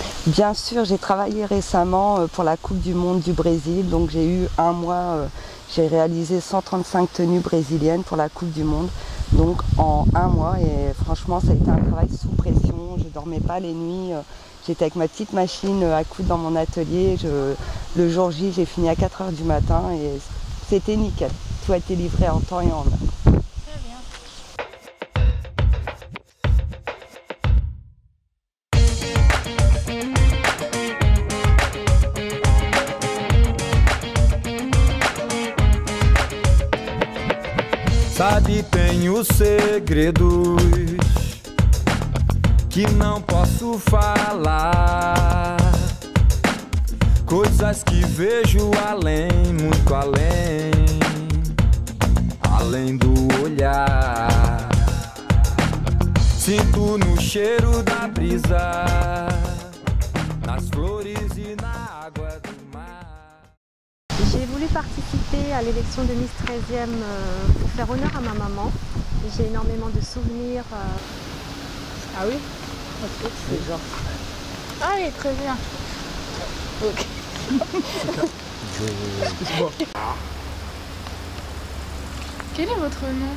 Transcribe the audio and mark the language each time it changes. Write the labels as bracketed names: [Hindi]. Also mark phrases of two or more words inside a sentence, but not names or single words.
[French] Bien sûr, j'ai travaillé récemment pour la Coupe du Monde du Brésil, donc j'ai eu un mois, j'ai réalisé 135 tenues brésiliennes pour la Coupe du Monde, donc en un mois, et franchement ça a été un travail sous pression, je ne dormais pas les nuits, j'étais avec ma petite machine à coudre dans mon atelier, le jour J j'ai fini à 4 h du matin et c'était nickel, tout a été livré en temps et en heure. [Portuguese] Sabe, tenho segredos que não posso falar, coisas que vejo além, muito além do olhar. Sinto no cheiro da brisa, nas flores e na água do mar. [French] J'ai voulu participer à l'élection de Miss 13e pour faire honneur à ma maman. J'ai énormément de souvenirs. Ah oui? Ok. C'est genre. Ah oui, très bien. Ok. Quel est votre nom?